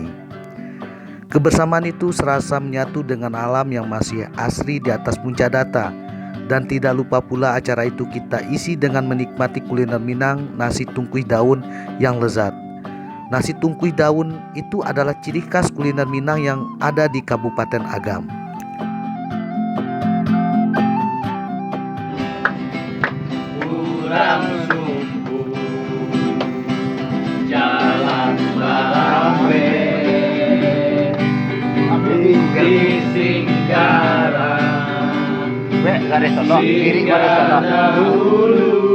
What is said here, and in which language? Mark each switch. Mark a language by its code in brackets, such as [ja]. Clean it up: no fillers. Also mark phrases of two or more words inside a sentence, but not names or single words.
[id] Kebersamaan itu serasa menyatu dengan alam yang masih asri di atas Puncak Data. Dan tidak lupa pula acara itu kita isi dengan menikmati kuliner Minang, nasi tungkuih daun yang lezat. Nasi tungkuih daun itu adalah ciri khas kuliner Minang yang ada di Kabupaten Agam. [min] Kurang sumpu jalan bawe di Singgara dahulu